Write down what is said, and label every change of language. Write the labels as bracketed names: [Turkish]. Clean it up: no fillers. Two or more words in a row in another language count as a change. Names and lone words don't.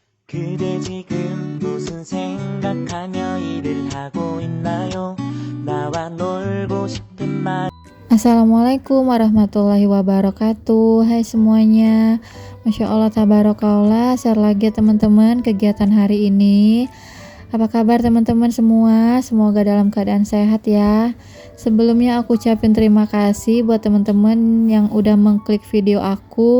[Korean] 그대 지금 무슨 생각하며 일을 하고 있나요? 나와 놀고 싶은 말. [Arabic] السلام عليكم ورحمة الله وبركاته. [Indonesian] Hai semuanya, [Arabic] ما شاء الله تبارك الله. [Indonesian] Share lagi ya teman-teman kegiatan hari ini. Apa kabar teman-teman semua? Semoga dalam keadaan sehat ya. Sebelumnya aku ucapin terima kasih buat teman-teman yang udah mengklik video aku.